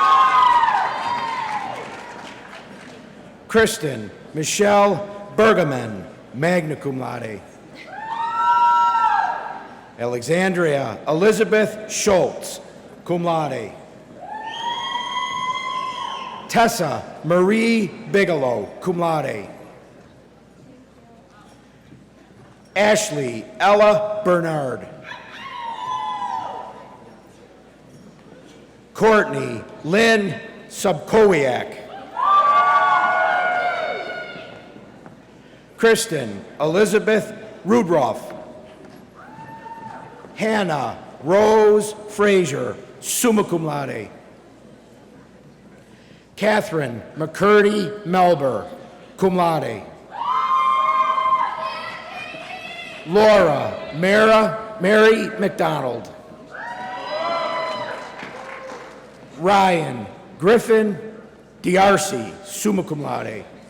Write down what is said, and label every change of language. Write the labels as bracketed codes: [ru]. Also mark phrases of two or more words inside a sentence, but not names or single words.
[en] Kristen Michelle Bergaman, [la] magna cum laude. [en] Alexandria Elizabeth Schultz, [la] cum laude. [en] Tessa Marie Bigelow, [la] cum laude. [en] Ashley Ella Bernard. Courtney Lynn Subkowiak. Kristen Elizabeth Rudroff. Hannah Rose Frazier, [la] summa cum laude. [en] Catherine McCurdy Melber, [la] cum laude. [en] Laura Mary McDonald. Ryan Griffin D'Arcy, [la] summa cum laude.